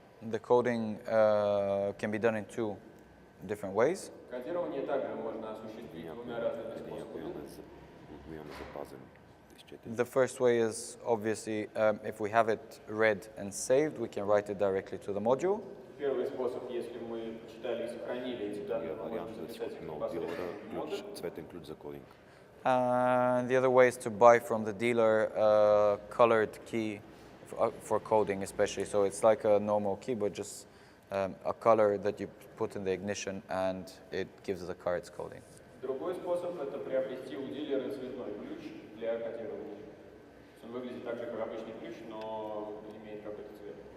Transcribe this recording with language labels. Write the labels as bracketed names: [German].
[English] The coding can be done in two different ways. [Russian] Кодирование также можно осуществить двумя разными способами. [English] The first way is obviously if we have it read and saved, we can write it directly to the module. [Russian] Первый способ, если мы почитали и сохранили эти данные, мы можем записать их непосредственно в модуль. [English] And the other way is to buy from the dealer a colored key for coding, especially. So it's like a normal key, but just a color that you put in the ignition, and it gives the car its coding. [Russian] Другой способ — это приобрести у дилера цветной ключ для кодирования. Он выглядит так же, как обычный ключ, но имеет какой-то цвет.